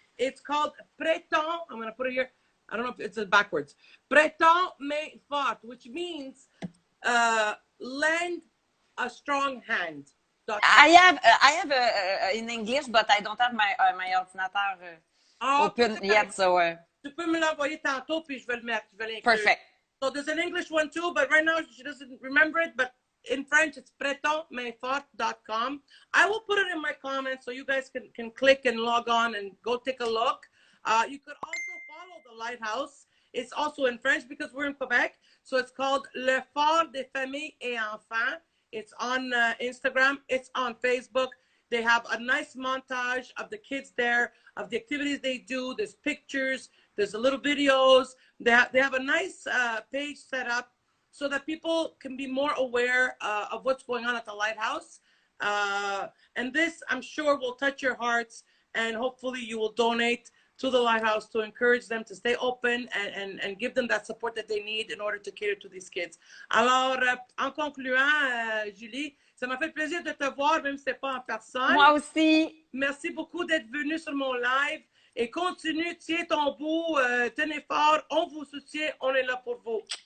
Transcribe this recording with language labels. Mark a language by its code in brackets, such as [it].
[en] It's called Prêtons. I'm going to put it here. I don't know if it's backwards. Prêtons main forte, which means lend a strong hand. I have in English, but I don't have my ordinateur open yet, so. [fr] Tu peux me l'envoyer tantôt, puis je vais le mettre. Je vais l'inclure. [en] Perfect. So there's an English one too, but right now she doesn't remember it. But in French, it's prêtonsmainforte.com. I will put it in my comments so you guys can click and log on and go take a look. You could also follow the Lighthouse. It's also in French because we're in Quebec. So it's called Le Fort des Familles et Enfants. It's on Instagram. It's on Facebook. They have a nice montage of the kids there, of the activities they do. There's pictures. There's a little videos. They have a nice page set up so that people can be more aware of what's going on at the Lighthouse. And this, I'm sure, will touch your hearts, and hopefully you will donate to the lighthouse to encourage them to stay open and give them that support that they need in order to cater to these kids. [fr] Alors, en concluant, Julie, ça m'a fait plaisir de te voir, même si c'est pas en personne. Moi aussi. Merci beaucoup d'être venue sur mon live et continue, tiens ton bout, tenez fort, on vous soutient, on est là pour vous.